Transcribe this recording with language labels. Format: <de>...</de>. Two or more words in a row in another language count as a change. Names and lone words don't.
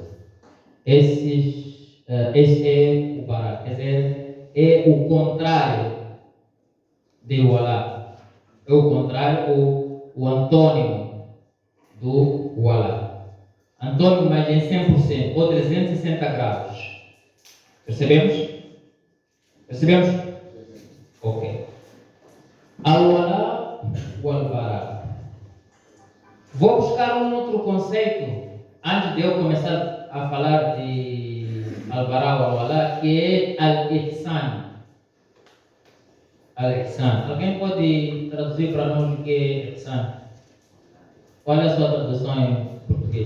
<pt>Esse é o Bara, quer dizer, é o contrário de Wala. É o contrário, o antônimo do Wala. Antônimo, mas em 100%, ou 360 graus. Percebemos? Percebemos? Ok. Al-Wala o Al-Bara. Vou buscar um outro conceito antes de eu começar a falar de Al-Bara ou Al-Wala, que é Al-Ihsan. Al-Ihsan. Alguém pode traduzir para nós o que é Ihsan? Qual é a sua tradução em português?</pt>